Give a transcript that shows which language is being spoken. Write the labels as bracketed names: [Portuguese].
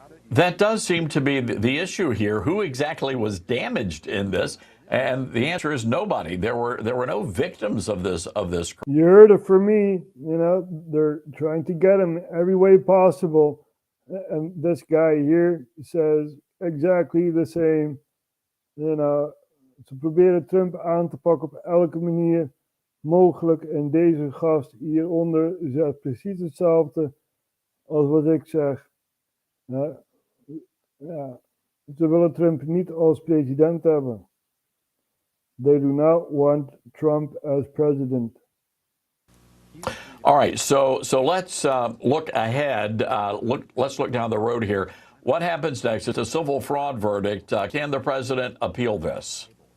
[English] That does seem to be the issue here. Who exactly was damaged in this? And the answer is nobody. There were no victims of this. You heard it from me. You know, they're trying to get him every way possible. And this guy here says exactly the same. You know, [Dutch] ze proberen Trump aan te pakken op elke manier mogelijk. En deze gast hieronder zegt precies hetzelfde als wat ik zeg. Ja, ze willen Trump niet als president hebben. [English] They do not want Trump as president. All right, so let's look ahead. Let's look down the road here. What happens next? It's a civil fraud verdict. Can the president appeal this?